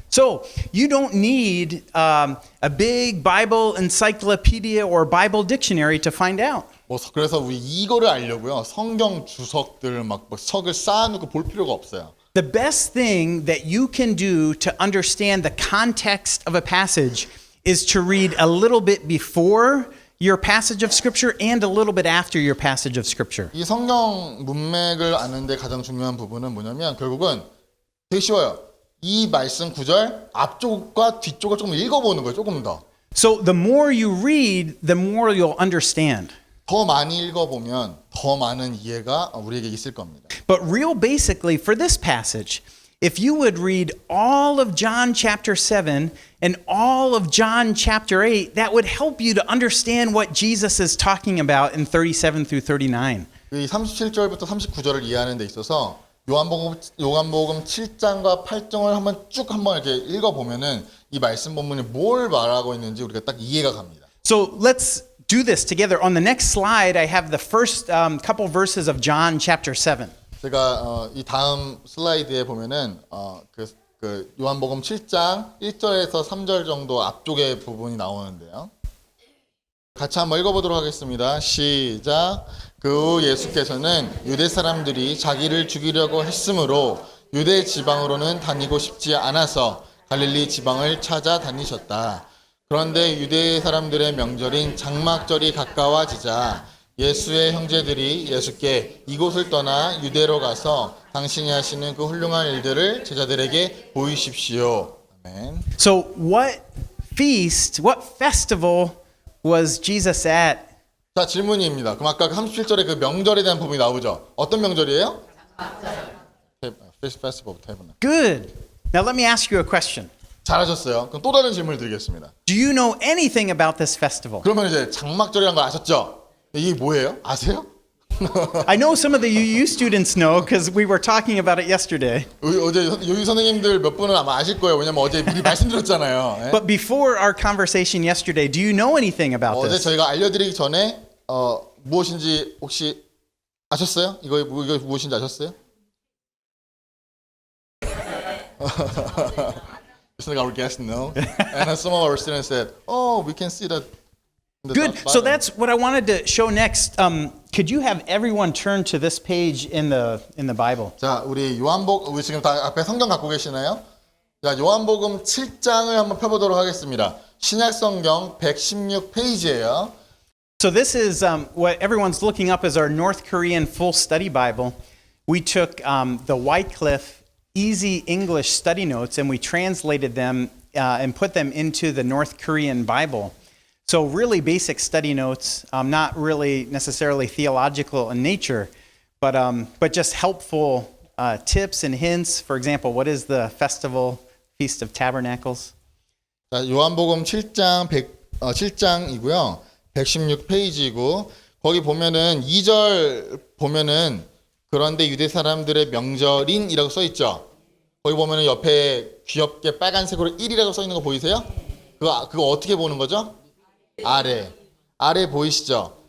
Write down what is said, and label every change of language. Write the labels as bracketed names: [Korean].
[English] So you don't need a big Bible encyclopedia or Bible dictionary to find out. [Korean] 그래서 우리 이거를 알려고요. 성경 주석들 막 석을 쌓아놓고 볼 필요가 없어요. [English] The best thing that you can do to understand the context of a passage is to read a little bit before your passage of scripture and a little bit after your passage of scripture. [Korean] 이 성경 문맥을 아는데 가장 중요한 부분은 뭐냐면 결국은 되게 쉬워요. 이 말씀 구절 앞쪽과 뒤쪽을 조금 읽어보는 거예요. 조금 더. [English] So the more you read, the more you'll understand. [Korean] 더 많이 읽어보면 더 많은 이해가 우리에게 있을 겁니다. [English] But real basically for this passage, if you would read all of John chapter 7 and all of John chapter 8, that would help you to understand what Jesus is talking about in 37 through 39. [Korean] 이 37절부터 39절을 이해하는 데 있어서 요한복음 7장과 8장을 한번 이렇게 읽어보면은 이 말씀 본문이 뭘 말하고 있는지 우리가 딱 이해가 갑니다. [English] So let's do this together. On the next slide, I have the first couple verses of John chapter 7. [Korean] 제가 이 다음 슬라이드에 보면은 그 요한복음 7장 1절에서 3절 정도 앞쪽에 부분이 나오는데요. 같이 한번 읽어보도록 하겠습니다. 시작. 그 후 예수께서는 유대 사람들이 자기를 죽이려고 했으므로 유대 지방으로는 다니고 싶지 않아서 갈릴리 지방을 찾아다니셨다. 그런데 유대 사람들의 명절인 장막절이 가까워지자 예수의 형제들이 예수께 이곳을 떠나 유대로 가서 당신이 하시는 그 훌륭한 일들을 제자들에게 보이십시오. 아멘. [English] So what festival was Jesus at? [Korean] 자, 질문입니다. 그럼 아까 37절에 그 명절에 대한 부분이 나오죠. 어떤 명절이에요? [English] Festival of Tabernacle. Good. Now let me ask you a question. [Korean] 잘하셨어요. 그럼 또 다른 질문을 드리겠습니다. [English] Do you know anything about this festival? [Korean] 그러면 이제 장막절이라는 거 아셨죠? 이게 뭐예요? 아세요? [English] I know some of the UU students know because we were talking about it yesterday. [Korean] 어제 요리 선생님들 몇 분은 아마 아실 거예요. 왜냐면 어제 미리 말씀드렸잖아요. 예? [English] But before our conversation yesterday, do you know anything about [Korean] 어제 [English] this? [Korean] 저희가 알려드리기 전에 무엇인지 혹시 아셨어요? 이거 무엇인지 아셨어요? [English] It's like our guests know. And some of our students said, "Oh, we can see that." Good. So that's what I wanted to show next. Could you have everyone turn to this page in the Bible? [Korean] 자, 우리 지금 다 앞에 성경 갖고 계시나요? 자, 요한복음 7장을 한번 펴보도록 하겠습니다. 신약 성경 116페이지예요. [English] So this is what everyone's looking up as our North Korean full study Bible. We took the Wycliffe Easy English study notes and we translated them and put them into the North Korean Bible. So really basic study notes, not really necessarily theological in nature, but just helpful tips and hints. For example, what is the festival, Feast of Tabernacles? [Korean] 자, 요한복음 7장이고요. 116페이지고 거기 보면은 2절 보면은 그런데 유대 사람들의 명절인이라고 써 있죠. 거기 보면은 옆에 귀엽게 빨간색으로 1이라고 써 있는 거 보이세요? 그거 어떻게 보는 거죠? 아래 보이시죠?